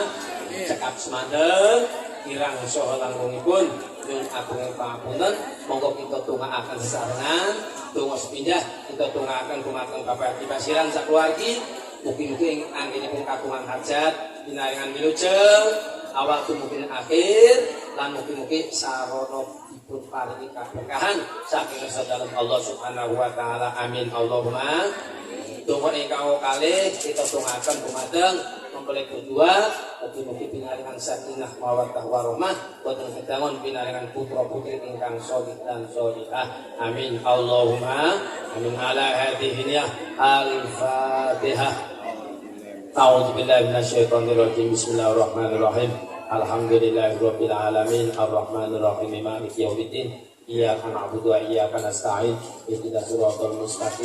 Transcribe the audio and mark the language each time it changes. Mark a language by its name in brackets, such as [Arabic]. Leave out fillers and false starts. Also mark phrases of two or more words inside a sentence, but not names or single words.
[Javanese] Cekap semanten kirang saha langkungipun nyuwun agunging pangapunten, monggo kita tungaaken sesarengan, donga sepindah kita tungaaken dumateng Bapak Dipasiran sakeluargi, mugi-mugi anggenipun kagungan hajat pinaringan wilujeng awal dumugi akhir lan mugi-mugi sarana dipun paringi kaberkahan saking sedherek Allah [Arabic] سبحانه وتعالى. آمين اللهم. [Javanese] Donga ingkang kalih kita tungaaken dumateng [Indonesian] mempelai berdua, [Javanese] mugi-mugi pinaringan [Arabic] سكينة مودة ورحمة, [Javanese] boten kedangun pinaringan putra putri ingkang sholih dan sholihah. [Arabic] آمين اللهم. آمين على هذه الفاتحة. أعوذ بالله من الشيطان الرجيم. بسم الله الرحمن الرحيم. الحمد لله رب العالمين الرحمن الرحيم مالك يوم الدين. إياك نعبد وإياك نستعين. اهدنا الصراط المستقيم.